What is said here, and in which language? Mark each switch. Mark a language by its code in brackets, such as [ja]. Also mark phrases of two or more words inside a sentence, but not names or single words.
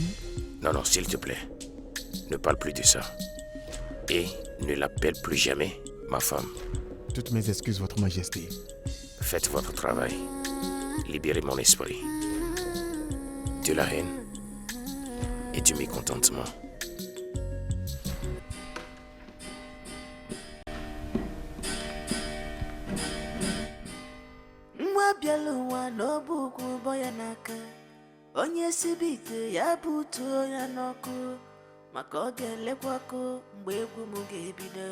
[fr] Non, s'il te plaît. Ne parle plus de ça. Et ne l'appelle plus jamais ma femme. Toutes mes excuses, votre majesté. Faites votre travail. Libérez mon esprit de la haine et du mécontentement. [ig] Nwa bịala ụwa n'ọbụkwu bọ ya n'aka, onye sibe ite ya butuo ya n'ọkụ, maka ọ ga-elekwakọ mgbe egwu m ga-ebido.